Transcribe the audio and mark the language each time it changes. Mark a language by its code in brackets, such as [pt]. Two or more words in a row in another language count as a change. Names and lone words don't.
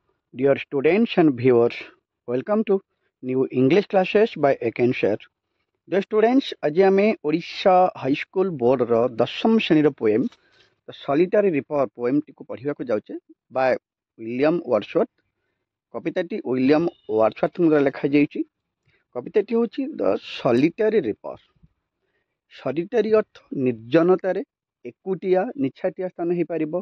[en] Dear students and viewers, welcome to new English classes by Akenshare. Dear students, [or] ଆଜି ଆମେ ଓଡ଼ିଶା ହାଇସ୍କୁଲ ବୋର୍ଡର ଦଶମ ଶ୍ରେଣୀର ପୋଏମ୍ ଦ ସଲିଟାରୀ ରିପର ପୋଏମ୍ଟିକୁ ପଢ଼ିବାକୁ ଯାଉଛେ ବାୟ ୱିଲିୟମ୍ ୱାର୍ଡସୱର୍ଥ। କବିତାଟି ୱିଲିୟମ୍ ୱାର୍ଡସୱର୍ଥଙ୍କ ଦ୍ୱାରା ଲେଖାଯାଇଛି। କବିତାଟି ହେଉଛି ଦ ସଲିଟାରୀ ରିପର। ସଲିଟାରୀ ଅର୍ଥ ନିର୍ଜନତାରେ, ଏକୁଟିଆ ନିଛାଟିଆ ସ୍ଥାନ ହେଇପାରିବ।